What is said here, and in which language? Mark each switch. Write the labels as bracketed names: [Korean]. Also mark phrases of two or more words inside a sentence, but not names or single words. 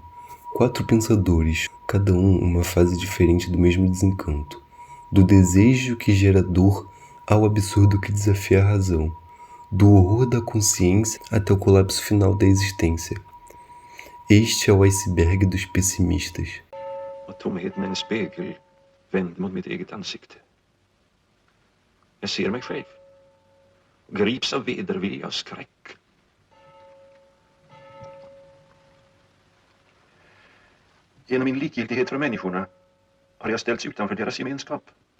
[Portuguese] 4 pensadores, cada um uma fase diferente do mesmo desencanto. Do desejo que gera dor ao absurdo que desafia a razão. Do horror da consciência até o colapso final da existência. Este é o iceberg dos pessimistas. [Swedish] Och tomheten är en spegel vänd mot mitt eget ansikte. Jag ser mig själv. Grips av vedervilja och skräck. Genom min likgiltighet för människorna har jag ställts utanför deras gemenskap.